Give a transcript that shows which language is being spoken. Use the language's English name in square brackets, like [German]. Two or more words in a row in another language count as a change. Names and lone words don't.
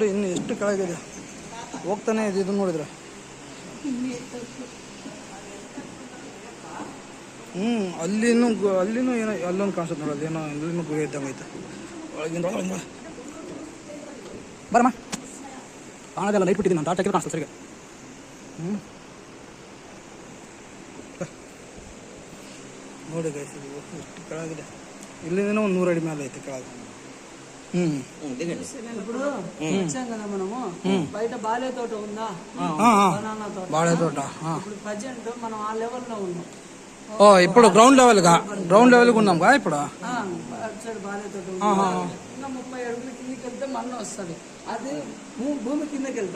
[Kannada] ಇನ್ನು ಎಷ್ಟು ಕೆಳಗಿದೆ ಹೋಗ್ತಾನೆ ಇದೆ ಇದು ನೋಡಿದ್ರೆ. ಅಲ್ಲಿನೂ ಏನೋ ಅಲ್ಲೊಂದು ಕಾಣಿಸುತ್ತೆ ನೋಡಿ, ಅಲ್ಲೇನೋ ಇಲ್ಲಿನೂ ಗುಹೆ ಇದ್ದಂಗೆ ಐತೆ ಒಳಗಿಂದ ಒಳಗಿಂದ. ಬರಮ್ಮ ಕಾಣೋದೆಲ್ಲ ಲೈಟ್ ಬಿಟ್ಟಿದ್ದೀನಿ ನಾನು, ಟಾರ್ಚ್ ಹಾಕಿದ್ರೆ ಕಾಣಿಸ್ತದೆ ಸರಿಗೆ. ನೋಡಿ ಗೈಸ್ ಇದು ಎಷ್ಟು ಕೆಳಗಿದೆ, ಇಲ್ಲಿಂದ ಒಂದು 100 ಅಡಿ ಮೇಲೆ ಐತೆ ಕೆಳಗೆ. [Telugu] ఇప్పుడు వచ్చాం కదా మనము బయట బాలే తోట ఉందా, బనానా తోట, బాలే తోట. ఇప్పుడు ప్రజెంట్ మనం ఆ లెవెల్ లో ఉన్నాం. ఓ ఇప్పుడు గ్రౌండ్ లెవెల్ ఉన్నాం కదా ఇప్పుడు. అటు సైడ్ బాలే తోట ఉంది. ఇంకా 30 అడుగుల కిందకి వెళ్తే మన్న వస్తుంది, అది భూమి కిందకి వెళ్తాం.